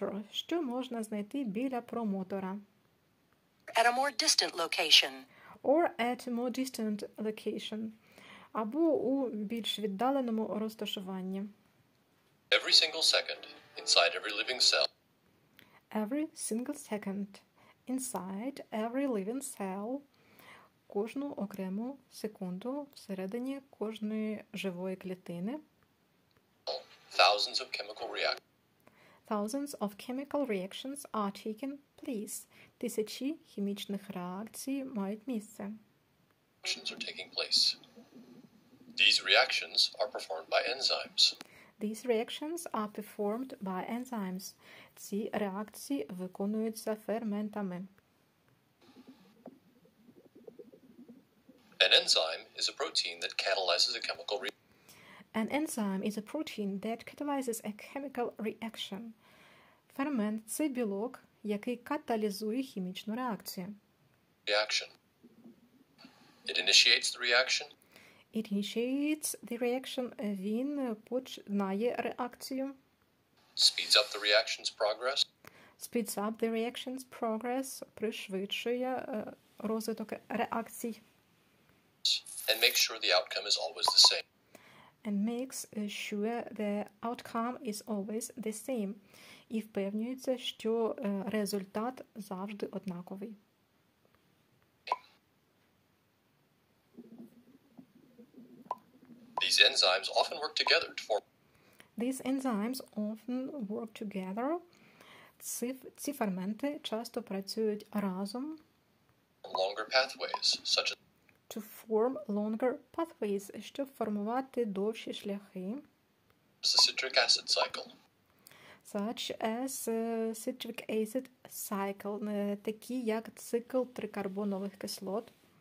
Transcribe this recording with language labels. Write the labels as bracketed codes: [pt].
[uk] що можна знайти біля промотора. [en] At a more distant location. Or at a more distant location. [uk] Або у більш віддаленому розташуванні. [en] Every single second, inside every living cell. Every single second, inside every living cell. [uk] Кожну окрему секунду всередині кожної живої клітини. [en] Thousands of chemical reactions. Thousands of chemical reactions are taking place. [uk] Тисячі хімічних реакцій мають місце. [en] Are taking place. These reactions are performed by enzymes. These reactions are performed by enzymes. [uk] Ці реакції виконуються ферментами. [en] An enzyme is a protein that catalyzes a chemical reaction. An enzyme is a protein that catalyzes a chemical reaction. [uk] Фермент – це білок, який каталізує хімічну реакцію. [en] Reaction. It initiates the reaction. It initiates the reaction. [uk] Він починає реакцію. [en] Speeds up the reaction's progress. Speeds up the reaction's progress. [uk] Пришвидшує розвиток реакцій. [en] And makes sure the outcome is always the same. And makes sure the outcome is always the same. [uk] І впевнюється, що результат завжди однаковий. [en] These enzymes often work together to form. These enzymes often work together. [uk] Ці ферменти часто працюють разом. [en] Longer pathways, such as To form longer pathways, [uk] щоб формувати довші шляхи. [en] the citric acid cycle. Such as citric acid cycle, [uk] такі як цикл трикарбонових кислот.